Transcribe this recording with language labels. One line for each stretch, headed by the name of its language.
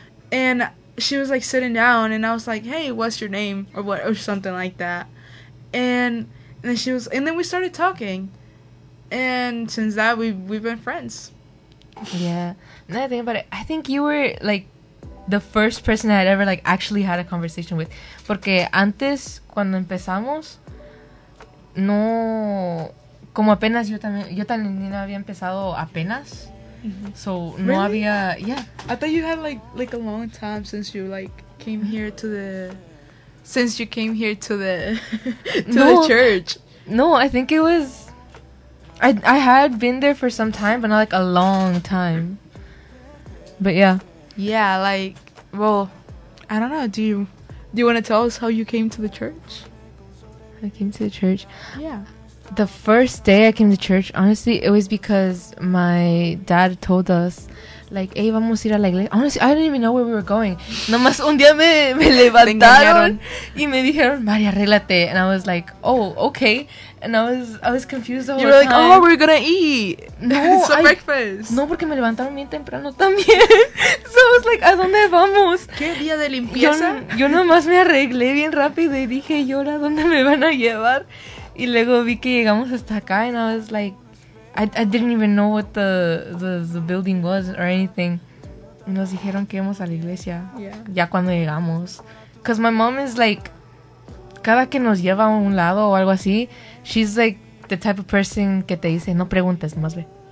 English: And she was like sitting down and I was like, "Hey, what's your name?" or what or something like that. And then she was and then we started talking. And since that we've been friends. Yeah. Another thing about it, I think you were like the first person I'd ever like actually had a conversation with.
Spanish: Porque antes, cuando empezamos, no, como apenas yo también había empezado apenas.
English: Mm-hmm. So no really? Había, yeah. I thought you had like a long time since you like came here to the, to the church. No, I think it was, I had been there for some time, but not like a long time. But yeah. Yeah, like, well, I don't know. Do you want to tell us how you came to the church? I came to the church. Yeah. The first day I came to church, honestly, it was because my dad told us, like, hey,
Spanish: vamos a ir a la iglesia.
English: Honestly, I didn't even know where we were going.
Spanish: Nomás un día me levantaron y me dijeron, Mari, arréglate.
English: And I was like, oh, okay. And I was confused the whole time. You were time. Like, oh, we're going to eat.
Spanish: No,
English: some breakfast.
Spanish: No, porque me levantaron bien temprano también.
English: So I was like,
Spanish: ¿a dónde vamos? ¿Qué día de limpieza? Yo nomás me arreglé bien rápido y dije, ¿y ahora dónde me van a llevar? Y luego vi que llegamos hasta acá,
English: and I was like, I didn't even know what the building was or anything.
Spanish: Nos dijeron que íbamos a la iglesia.
English: Yeah.
Spanish: Ya cuando llegamos.
English: Because my mom is like,
Spanish: cada que nos lleva a un lado o algo así,
English: she's like the type of person
Spanish: que te dice, no preguntes, nomás ve.